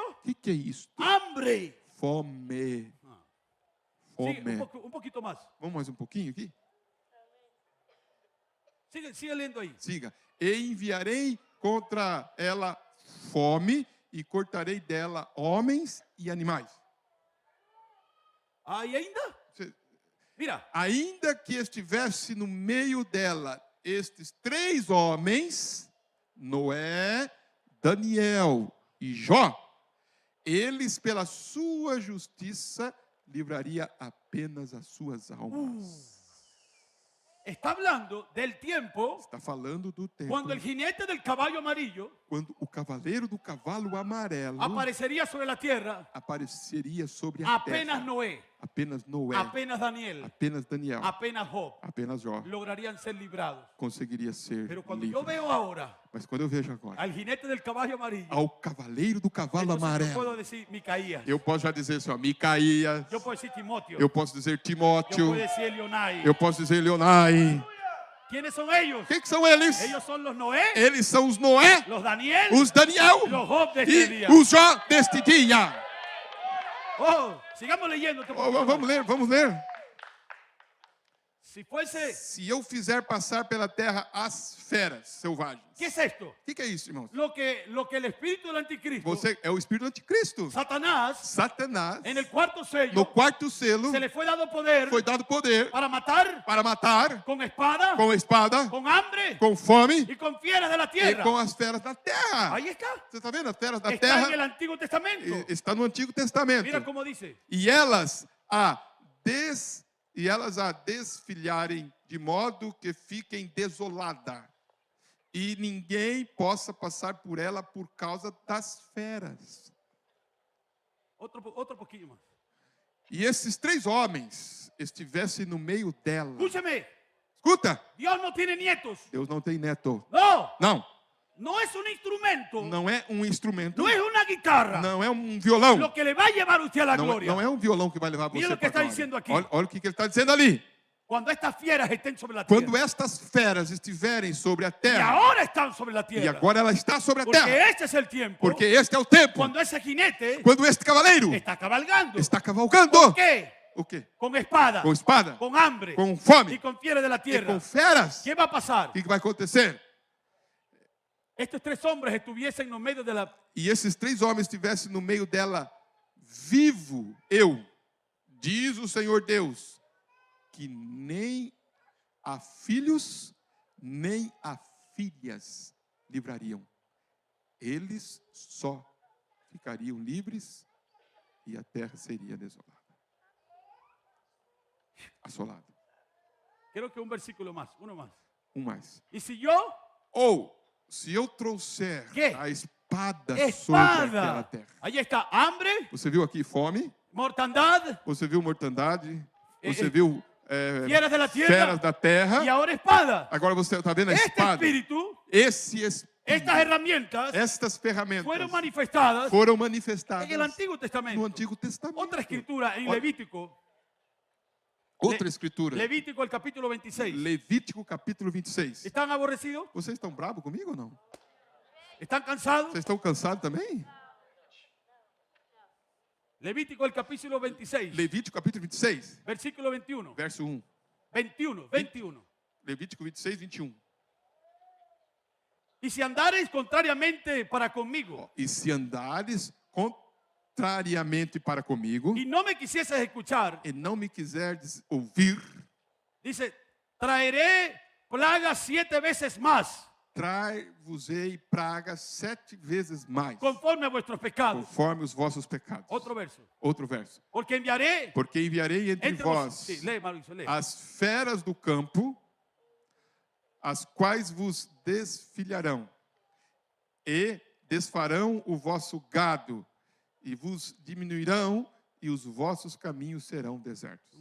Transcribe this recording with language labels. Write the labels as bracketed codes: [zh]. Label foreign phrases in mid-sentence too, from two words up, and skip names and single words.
[pt] o que é isso? [es] Hambre. [pt] Fome. [es] Sigue, [pt] Fome. [es] un poquito más. [pt] Vamos mais um pouquinho aqui? [es] Sigue leyendo ahí. Siga. [pt] E enviarei contra ela fome e cortarei dela homens e animais. Ahí ainda. Mira, Ainda que estivesse no meio dela estes três homens, Noé, Daniel e Jó, eles pela sua justiça livraria apenas as suas almas. [es] está hablando del tiempo [pt] Está falando do tempo [es] cuando el jinete del caballo amarillo [pt] quando o cavaleiro do cavalo amarelo [es] aparecería sobre la tierra [pt] apareceria sobre a apenas terra. Noé, Apenas Noé, apenas Daniel, apenas Daniel, apenas Job apenas Jó [es] lograrían ser librados. [pt] conseguiria ser [es] Pero cuando [pt] livre. [es] yo veo ahora [pt] Mas quando eu vejo agora [es] al jinete del caballo amarillo, [pt] ao cavaleiro do cavalo [es] entonces yo [pt] amarelo, [es] puedo decir Micaías, [pt] eu posso já dizer assim, ó, Micaías, [es] yo puedo decir Timoteo, [pt] eu posso dizer [es] yo [pt] Timóteo, [es] puedo decir Elionai. [pt] eu posso dizer Leonai. [es] ¿Quiénes son ellos? [pt] Quem que são eles? [es] Ellos son los Noé, [pt] Eles são os Noé, [es] los Daniel, [pt] os Daniel [es] los Job de este [pt] e [es] día. [pt] os Jó deste dia. [es] Oh, sigamos leyendo. otro poquito más. [pt] Vamos ler. [es] Si fuese, [pt] Se eu fizer passar pela terra as feras selvagens. [es] ¿qué es esto? [pt] O que é isso, irmãos? [es] Lo que el espíritu del anticristo, [pt] Você é o espírito do anticristo. [es] Satanás, [pt] Satanás, [es] en el cuarto sello, [pt] no quarto selo, [es] se le fue dado poder [pt] foi dado poder [es] para matar [pt] para matar [es] con espada, [pt] com espada, [es] con hambre [pt] com fome [es] y con fieras de la [pt] e [es] tierra. [pt] com as feras da terra. [es] Ahí está. [pt] Você está vendo? As feras da [es] Está en el [pt] terra [es] Antiguo Testamento. [pt] está no Antigo Testamento. [es] Mira cómo dice. [pt] E elas a desfilharem de modo que fiquem desolada e ninguém possa passar por ela por causa das feras. [es] Otro poquillo más. [pt] E esses três homens estivessem no meio dela. [es] Escúcheme. [pt] Escuta, [es] Dios no tiene nietos. [pt] Deus não tem neto. [es] No. [pt] Não, [es] No es un instrumento. [pt] não é um instrumento. [es] No es una guitarra. [pt] Não é um violão. [es] Lo que le va a llevar a usted a la [pt] Não, [es] gloria. [pt] não é um violão que vai levar [es] Mira [pt] você [es] lo que [pt] para a [es] está diciendo [pt] glória. [es] aquí. [pt] Olha o que ele está dizendo ali. [es] Cuando estas fieras estén sobre la tierra. [pt] Quando estas feras estiverem sobre a [es] Y [pt] terra, [es] ahora están sobre la [pt] e [es] tierra. [pt] agora ela está sobre a [es] Porque [pt] terra, [es] este es el tiempo. [pt] porque este é o tempo, [es] Cuando ese jinete [pt] quando este cavaleiro [es] está cabalgando. [pt] está cavalgando. [es] ¿Qué? [pt] O quê? [es] Con espada. [pt] Com espada, [es] Con hambre. [pt] com fome [es] Y con fieras de la [pt] e [es] tierra. [pt] com feras. [es] ¿Qué va a pasar? [pt] O que vai acontecer? [es] Estos tres hombres estuviesen en medio de la... [pt] E esses três homens estivessem no meio dela, vivo eu, diz o Senhor Deus, que nem a filhos, nem a filhas livrariam. Eles só ficariam livres e a terra seria desolada. Assolada. [es] Creo que un versículo más, uno más. [pt] Um mais. Y si yo Ou, se eu trouxer Quê? a espada espada sobre aquela Espada. terra. [es] Ahí está hambre, [pt] Você viu aqui fome? [es] mortandad, [pt] Você viu mortandade? Você eh, viu [es] fieras de la tierra [pt] feras da terra? [es] y ahora espada. [pt] Agora você está vendo a [es] Este [pt] espada? [es] espíritu, [pt] Esse espírito, [es] estas herramientas [pt] estas ferramentas [es] fueron manifestadas [pt] foram [es] en el [pt] manifestadas [es] Antiguo [pt] no [es] Testamento. [pt] Antigo Testamento. [es] Otra escritura en [pt] Olha, Levítico, Outra escritura. [es] Levítico el capítulo 26. [pt] Levítico capítulo 26. [es] ¿Están aborrecidos? [pt] Vocês estão bravos comigo ou não? [es] ¿Están cansados? [pt] Vocês estão cansados também? [es] Levítico el capítulo 26, [pt] Levítico capítulo 26, [es] versículo 21. [pt] verso 1. 21. Levítico 26, 21. [es] Y si andareis contrariamente para conmigo [pt] E se andares contrariamente para comigo [es] y no me quisieses escuchar, [pt] e não me quiserdes ouvir, [es] dice, traeré plagas 7 veces más [pt] trai-vos-ei pragas 7 vezes mais, [es] conforme a vuestros pecados. [pt] conforme os vossos pecados. [es] Otro verso. [pt] Outro verso. [es] Porque enviaré [pt] Porque enviarei entre entre vós [es] Sí, lee, Mauricio, lee. [pt] as feras do campo, as quais vos desfilharão, e desfarão o vosso gado, e vos diminuirão, e os vossos caminhos serão desertos.